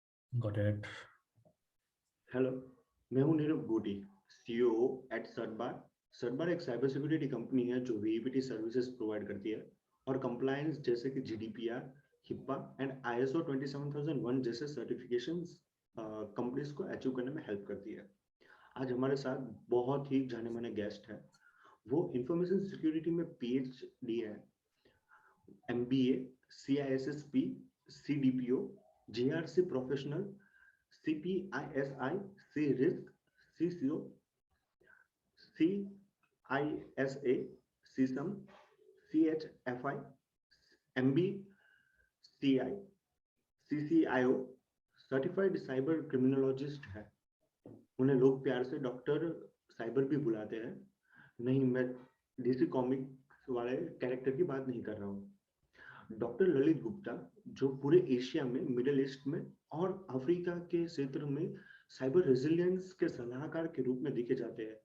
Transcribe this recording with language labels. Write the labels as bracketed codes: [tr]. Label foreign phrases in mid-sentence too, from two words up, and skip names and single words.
[en] Got it. [hi] हेलो, मैं हूं नीरव गोटी, [en] CEO at [hi] सरबार। सरबार एक [en] cyber security company [hi] है जो [en] VAPT services provide [hi] करती है और कंप्लायंस जैसे कि [en] GDPR, HIPAA and ISO 27001 [hi] जैसे [en] certifications companies [hi] को अचीव करने में हेल्प करती है। आज हमारे साथ बहुत ही जाने माने गेस्ट है। वो [en] information security [hi] में पीएचडी है, [en] MBA, CISSP, CDPO, GRC professional, CPISI, C risk, CCO, CISA, CSM, CHFI, MBCI, CCIO, certified cyber criminologist [hi] है। उन्हें लोग प्यार से डॉक्टर साइबर भी बुलाते हैं। नहीं, मैं डीसी कॉमिक्स वाले कैरेक्टर की बात नहीं कर रहा हूँ। डॉक्टर ललित गुप्ता, जो पूरे एशिया में, मिडिल ईस्ट में और अफ्रीका के क्षेत्र में [en] cyber resilience [hi] के सलाहकार के रूप में देखे जाते हैं।